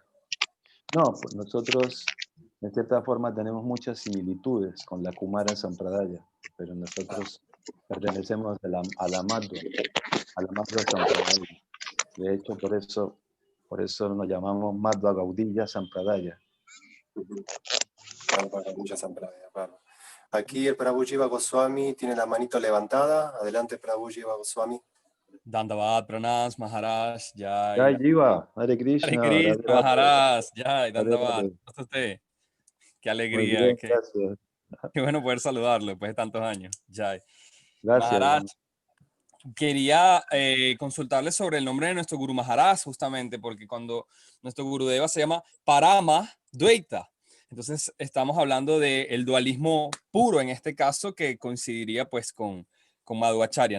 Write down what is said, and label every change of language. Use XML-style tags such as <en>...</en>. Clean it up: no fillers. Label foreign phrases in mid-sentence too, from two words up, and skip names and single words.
<es>No, pues nosotros de cierta forma tenemos muchas similitudes con la Kumara Sampradaya, pero nosotros pertenecemos a la Madhva Sampradaya. De hecho, por eso nos llamamos Madhva Gaudilla Sampradaya. Mucha Sampradaya, claro. Aquí el Prabhu Jiva Goswami tiene la manito levantada. Adelante, Prabhu Jiva Goswami. Dandavad, Pranas, Maharaj, Jai Jai. Jiva, Hare Hare Krishna, Krishna, Radhe Radhe, Maharaj, Jai, Radhe Dandavad. Radhe. ¿Cómo está usted? Qué Muy alegría, bien, gracias. qué bueno poder saludarlo después de tantos años. Jai. Gracias. Maharaj, quería consultarle sobre el nombre de nuestro Guru Maharaj, justamente, porque cuando nuestro Gurudeva se llama Parama Dvaita, entonces estamos hablando del dualismo puro en este caso, que coincidiría pues con Madhvacharya.</es>